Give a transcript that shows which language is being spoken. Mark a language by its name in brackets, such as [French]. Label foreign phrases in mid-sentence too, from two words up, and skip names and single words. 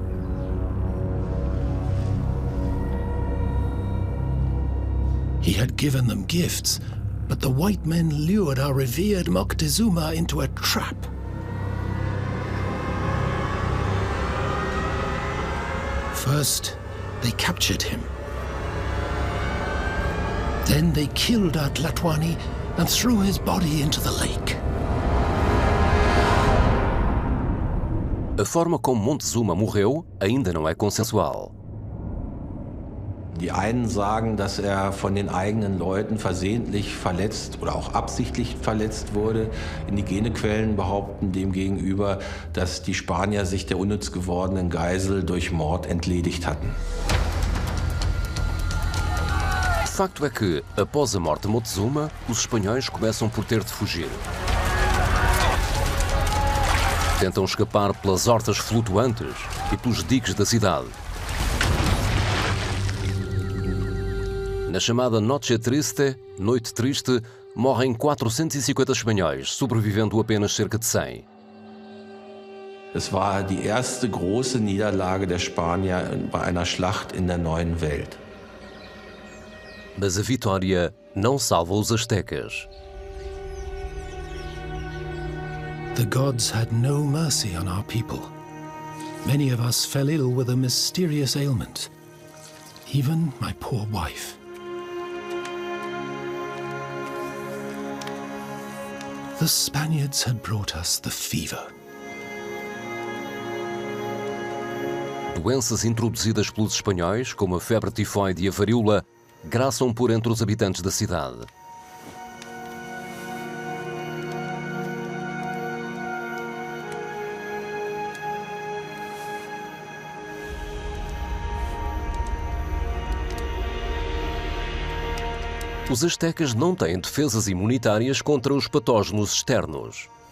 [English] He had given them gifts, but the white men lured our revered Moctezuma into a trap. First, they captured him. Then they killed our Tlatoani and threw his body into the lake. [Portuguese] A forma como Montezuma morreu ainda não é consensual. [German] Die einen sagen, dass er von den eigenen Leuten versehentlich verletzt oder auch absichtlich verletzt wurde. Indigene Quellen behaupten demgegenüber, dass die Spanier sich der unnütz gewordenen Geisel durch Mord entledigt hatten. [Portuguese] Facto é que, após a morte de Montezuma, os espanhóis começam por ter de fugir. Tentam escapar pelas hortas flutuantes e pelos diques da cidade. Na chamada Noche Triste, Noite Triste, morrem 450 espanhóis, sobrevivendo apenas cerca de 100. [German] Es war die erste große Niederlage der Spanier bei einer Schlacht in der neuen Welt. [Portuguese] Mas a vitória não salva os astecas. [English] The gods had no mercy on our people. Many of us fell ill with a mysterious ailment. Even my poor wife. The Spaniards had brought us the fever. [Portuguese] Doenças introduzidas pelos espanhóis, como a febre tifoide e a varíola, graçam por entre os habitantes da cidade. Os astecas não têm defesas imunitárias contra os patógenos externos.